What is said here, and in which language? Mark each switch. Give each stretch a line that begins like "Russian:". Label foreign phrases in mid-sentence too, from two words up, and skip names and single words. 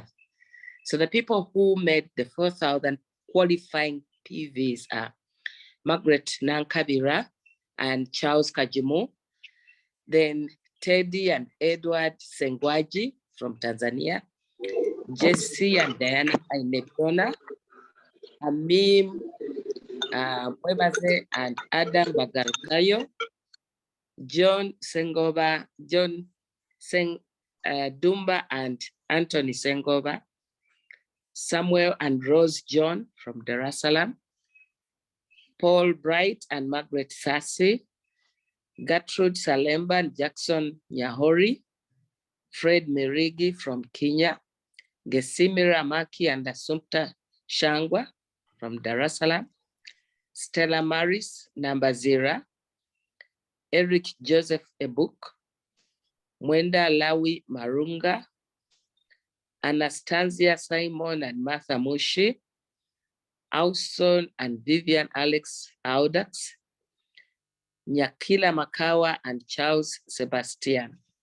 English: So the people who made the 4,000 qualifying PVs are Margaret Nankabira and Charles Kajimu, then Teddy and Edward Segwanji from Tanzania, Jesse and Diana Ainetona, Amim Mwebaze and Adam Bagarukayo, John Sengoba, Dumba and Anthony Sengoba, Samuel and Rose John from Dar es Salaam, Paul Bright and Margaret Sassi, Gertrude Salemba and Jackson Nyahori, Fred Mirigi from Kenya, Gesimira Maki and Assumpta Shangwa from Dar es Salaam, Stella Maris Nambazira, Eric Joseph Ebuk, Mwenda Lawi Marunga, Anastasia Simon and Martha Mushi, Auson and Vivian Alex Audax, Nkanyila Makawa and Charles Sebastian,